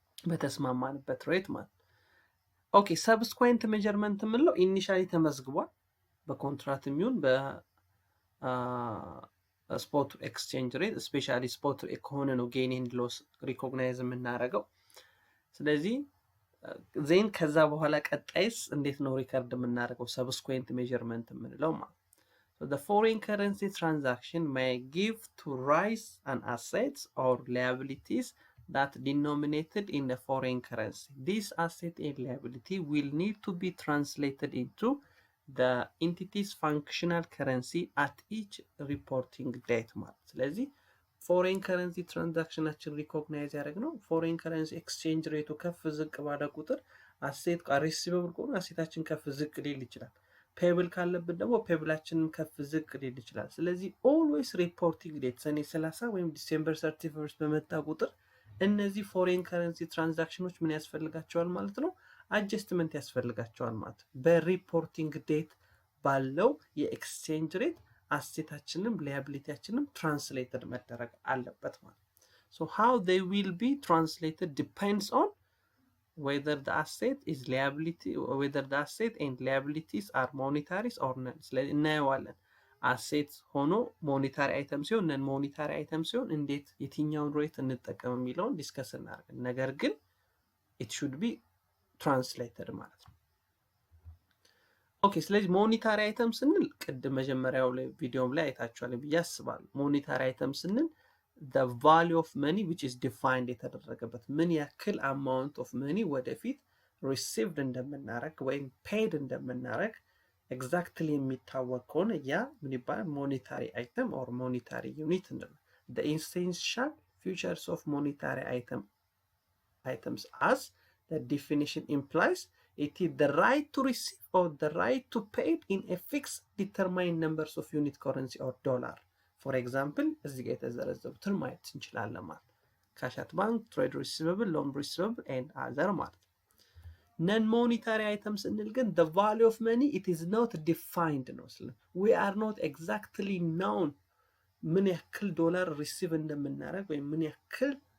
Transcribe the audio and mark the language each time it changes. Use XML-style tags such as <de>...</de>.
<am>በተስማማንበት ሬት ማለት። ኦኬ ሰብስኩዌንት ሜጀርመንት የምንለው ኢኒሻሊ ተመዝግቧል በኮንትራክት የሚሆን በስፖት ኤክስቼንጅ ሬት፣ ስፔሻሊ ስፖት ከሆነ ነው ጌን ኤንድ ሎስ ሪኮግናይዝ የምናደርገው። ስለዚህ ዜን ከዛ በኋላ ቀጣይስ እንዴት ነው ሪከርድ የምናደርገው? ሰብስኩዌንት ሜጀርመንት የምንለው ማለት።</am> <en>So the foreign currency transaction may give to rise an assets or liabilities that denominated in the foreign currency. This asset and liability will need to be translated into the entity's functional currency at each reporting date</en> <am>ማለት። ስለዚህ ፎሬን ከረንሲ ትራንዛክሽናችን ሪኮግናይዝ ያደረግነው ፎሬን ከረንሲ ኤክስቼንጅ ሬቱ ከፍ ዝቅ ባለ ቁጥር አሴት ሪሲቨብል ከሆነ አሴታችን ከፍ ዝቅ ሊል ይችላል። ፔብል ካለብን ደግሞ ፔብላችንን ከፍ ዝቅ ሊል ይችላል። ስለዚህ ኦልዌይስ ሪፖርቲንግ ዴት ሰኔ 30 ወይም ዲሴምበር 31 በመጣ ቁጥር እነዚህ ፎሬን ከረንሲ ትራንዛክሽኖች ምን ያስፈልጋቸዋል ማለት ነው? አጀስትመንት ያስፈልጋቸዋል ማለት ነው። በሪፖርቲንግ ዴት ባለው የኤክስቼንጅ ሬት አሴታችንም ሊያቢሊቲያችንም ትራንስሌትድ መደረግ አለበት ማለት።</am> <en>So how they will be translated depends on whether the asset is liability or whether the asset and liabilities are monetaries or non.</en> <am>ስለዚህ እናየዋለን አሴት ሆኖ ሞኔታሪ አይተም ሲሆን ነን ሞኔታሪ አይተም ሲሆን እንዴት የትኛውን ሬት እንጠቀም የሚለውን ዲስከስ እናደርጋለን። ነገር ግን</am> <en>it should be translated</en> <am>ማለት ነው። ኦኬ ስለዚህ ሞኔታሪ አይተም ስንል ቅድም መጀመሪያው ላይ ቪዲዮም ላይ አይታችኋል ብዬ አስባለሁ። ሞኔታሪ አይተም ስንል</am> <en>the value of money which is defined</en> <am>የተደረገበት ምን ያክል</am> <en>amount of money</en> <am>ወደፊት</am> <en>received</en> <am>እንደምናረግ ወይም</am> <en>paid</en> <am>እንደምናረግ ኤግዛክትሊ የሚታወቅ ከሆነ ያ ምን ይባላል?</am> <en>ሞኔታሪ አይተም or monetary unit</en> <am>እንላለን።</am> <en>the essential features of monetary items as the definition implies it is the right to receive or the right to pay in a fixed determined numbers of unit currency or dollar. For example</en> <am>እዚህ ጋር የተዘረዘሩትን ማየት እንችላለን ማለት ካሽ አት ባንክ፣ ትሬድ ሪሲቨብል፣ ሎን ሪሲቨብል</am> <en>and other</en> <am>ማለት። ነን ሞኔታሪ አይተም ስንል ግን</am> <en>the value of money it is not defined</en> <am>ነው።</am> <en>we are not exactly known</en> <am>ምን ያክል ዶላር ሪሲቭ እንደምናደርግ ወይም ምን ያክል</am>